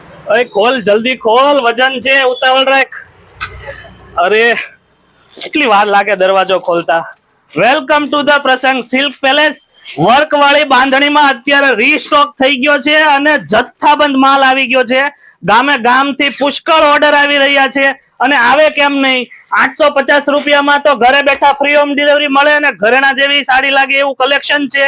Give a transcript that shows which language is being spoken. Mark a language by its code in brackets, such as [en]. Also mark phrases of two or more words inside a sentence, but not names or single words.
[gu] અરે ખોલ જલ્દી ખોલ, વજન છે, ઉતાવળ રાખ। अरे કેટલી વાર લાગે દરવાજો ખોલતા। [en] Welcome to the Prasang Silk Palace. [gu] વર્ક વાળી બાંધણીમાં અત્યારે રીસ્ટોક થઈ ગયો છે અને જથ્થાબંધ માલ આવી ગયો છે। ગામે ગામથી પુષ્કળ ઓર્ડર આવી રહ્યા છે અને આવે કેમ નહીં। 850 રૂપિયામાં તો ઘરે બેઠા ફ્રી હોમ ડિલિવરી મળે અને ઘરેણા જેવી સાડી લાગે એવું કલેક્શન છે।